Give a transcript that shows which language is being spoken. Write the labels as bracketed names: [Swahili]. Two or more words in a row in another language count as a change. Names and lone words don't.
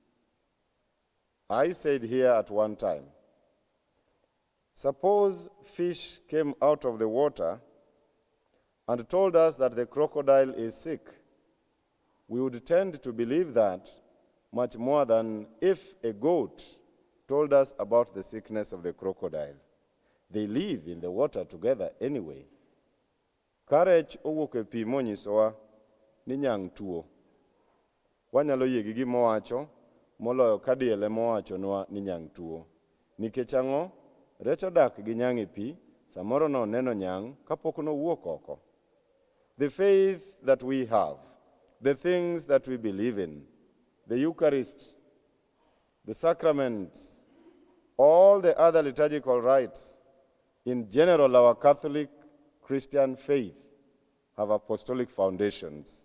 [English] I said here at one time, suppose fish came out of the water and told us that the crocodile is sick. We would tend to believe that much more than if a goat told us about the sickness of the crocodile. They live in the water together anyway. [Luo (Kenya and Tanzania)] Karech owuok e pi monyisowa ni nyang' tuo. Wanyalo yie gi gimowacho moloyo kadiel emowachonwa ni nyang' tuo. Nikech ang'o? Rech odak gi nyang' e pi, samoro noneno nyang' kapok nowuok oko. [English] The faith that we have, the things that we believe in, the Eucharist, the sacraments, all the other liturgical rites, in general, our Catholic Christian faith have apostolic foundations.